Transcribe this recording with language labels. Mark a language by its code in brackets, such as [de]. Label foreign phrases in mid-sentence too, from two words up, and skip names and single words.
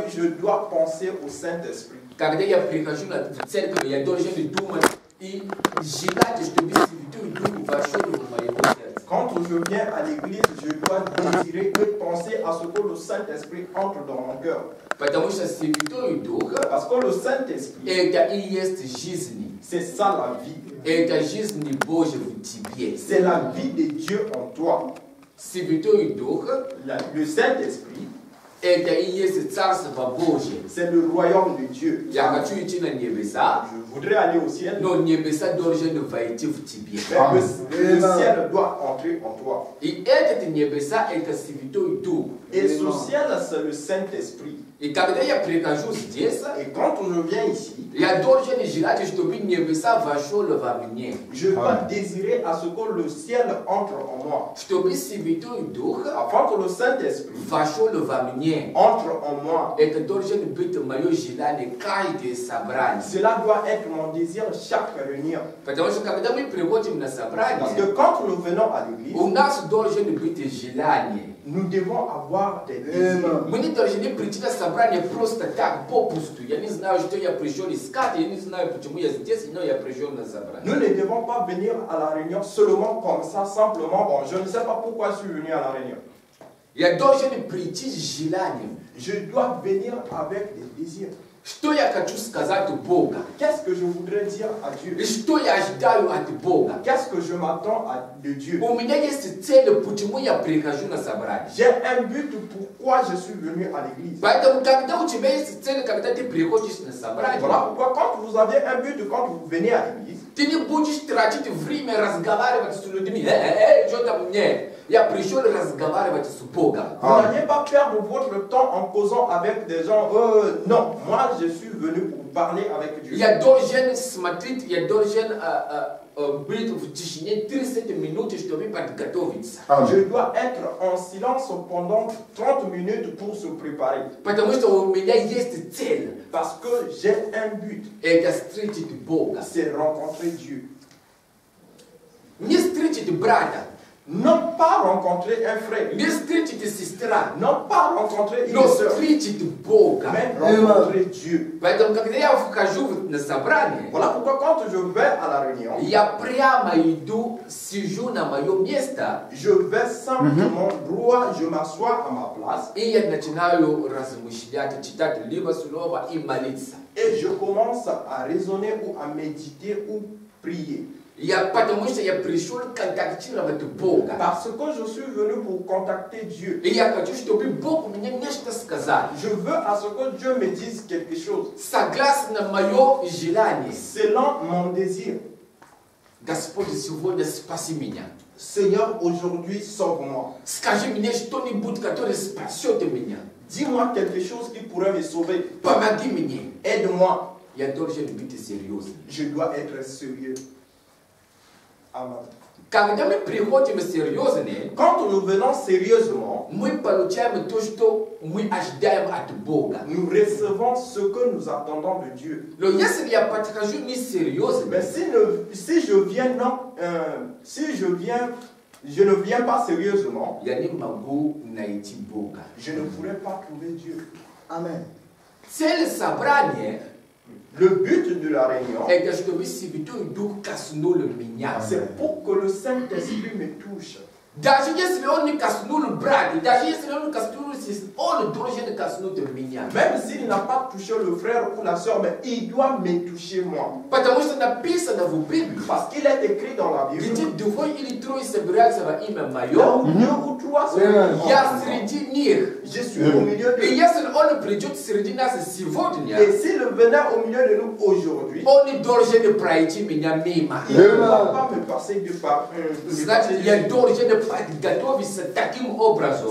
[fr] je dois penser au Saint-Esprit. [ru] Когда я прихожу на церковь, я должен думать и желать, чтобы Святой Дух вошел в моего сердца. [fr] Quand je viens à l'église, je dois désirer et penser à ce que le Saint-Esprit entre dans mon cœur. [ru] Потому что Святой Дух [fr] Parce que le Saint-Esprit, [ru] это и есть жизнь. [fr] c'est ça la vie. [ru] Это жизнь Божья в тебе. [fr] C'est la vie de Dieu en toi. [ru] Святой Дух [fr] Le Saint-Esprit, [ru] это и есть Царство Божье. [fr] c'est le royaume de Dieu. [ru] Я хочу идти на небеса, [fr] Je voudrais aller au ciel, [ru] но небеса должны войти в тебе. [fr] mais le ciel doit entrer en toi. [ru] И этот небеса это Святой Дух. [fr] Et ce ciel, c'est le Saint-Esprit. [ru] И когда я прихожу здесь, [fr] Et quand je viens ici, [ru] я должен желать, чтобы небеса вошел во мне. [fr] je dois désirer à ce que le ciel entre en moi. [ru] Чтобы Святой Дух [fr] Afin que le Saint-Esprit [ru] вошел во мне. [fr] entre en moi. [ru] Это должен быть мое желание каждое собрание. [fr] Cela doit être mon désir chaque réunion. [ru] Потому что когда мы приходим на [fr] Parce [ru] собрание, [fr] que quand nous venons à l'église, [ru] у нас должен быть желание. [fr] nous devons avoir des désirs. [ru] Мы не должны прийти на собрание просто так, попусту. Я не знаю, что я пришел искать, я не знаю, почему я здесь, но я пришел на собрание. [fr] Nous ne devons pas venir à la réunion seulement comme ça, simplement. Bon, je ne sais pas pourquoi je suis venu à la réunion. [ru] Я должен прийти с желанием. [fr] Je dois venir avec des désirs. [ru] Что я хочу сказать Бога? [fr] Qu'est-ce que je voudrais dire à Dieu? [ru] И что я ожидаю от Бога? [fr] Qu'est-ce que je m'attends de Dieu? [ru] У меня есть цель, почему я прихожу на собрание. [fr] J'ai un but pourquoi je suis venu à l'église. [ru] Поэтому, когда у тебя есть цель, когда ты приходишь на собрание, [fr] Voilà pourquoi quand vous avez un but quand vous venez à l'église, [ru] ты не будешь тратить время разговаривать с людьми. Что там мне? Я пришел разговаривать с Богом. [fr] vous n'allez pas perdre votre temps en causant avec des gens. Non, moi je suis venu pour parler avec Dieu. [ru] Я должен смотреть, я должен быть в тишине 30 минут, чтобы подготовиться. [fr] Je dois être en silence pendant 30 minutes pour se préparer. [ru] Потому что у меня есть цель. [fr] Parce que j'ai un but. [ru] Это встретить Бога. [fr] C'est rencontrer Dieu. [ru] Не встретить брата. [fr] Non pas rencontrer un frère. [ru] Не встретить сестра. [fr] Non pas rencontrer une [ru] Но [fr] sœur. [ru] встретить Бога. [fr] Mais rencontrer Dieu. [ru] Поэтому, когда я вхожу на собрание, [fr] Voilà pourquoi quand je vais à la réunion, [ru] я прямо иду, сижу на мое место, [fr] je vais simplement droit, je m'assois à ma place [ru] и я начинаю размышлять, читать либо слово и молиться. [fr] et je commence à raisonner ou à méditer ou prier. [ru] Потому что я пришел контактировать Бога. [fr] Parce que je suis venu pour contacter Dieu. [ru] И я хочу, чтобы Бог мне нечто сказал. [fr] Je veux à ce que Dieu me dise quelque chose. [ru] Согласно мое желание. [fr] Selon mon désir. [ru] Господь, сегодня спаси меня. [fr] Seigneur, aujourd'hui, sauve-moi. [ru] Скажи мне что-нибудь, которое спасет меня. [fr] Dis-moi quelque chose qui pourrait me sauver. [ru] Помоги мне. [fr] Aide-moi. [ru] Я должен быть серьезным. [fr] Je dois être sérieux. Amen. [ru] Когда мы приходим серьезные, [fr] Quand nous venons sérieusement, [ru] мы получаем то, что мы ожидаем от Бога. [fr] nous recevons ce que nous attendons de Dieu. [ru] Но если я подхожу несерьезно, [fr] Mais si je ne viens pas sérieusement, [ru] я не могу найти Бога. [fr] je ne pourrai pas trouver Dieu. Amen. [ru] Цель собрания [fr] Le but de la réunion, [ru] это чтобы Святой Дух коснулся меня. [fr] c'est pour que le Saint-Esprit me touche. [ru] Даже если он не коснулся брата, даже если он не коснулся, он должен коснуться меня. [fr] Même s'il n'a pas touché le frère ou la soeur, mais il doit me toucher moi. [ru] Потому что написано в Библии, [fr] Parce qu'il est écrit dans la Bible, [ru] где двое или трое собираются во имя [fr] là [ru] мое, [fr] où 2 ou 3 sont [ru] я [fr] ensemble, [ru] среди них. [fr] je suis au milieu [ru] И [fr] de [ru] если он придет среди нас сегодня, [fr] Et s'il venait au milieu de nous aujourd'hui, [ru] он не должен пройти меня мимо. [fr] il ne va pas me passer de par [ru] Значит, я должен подготовиться таким образом,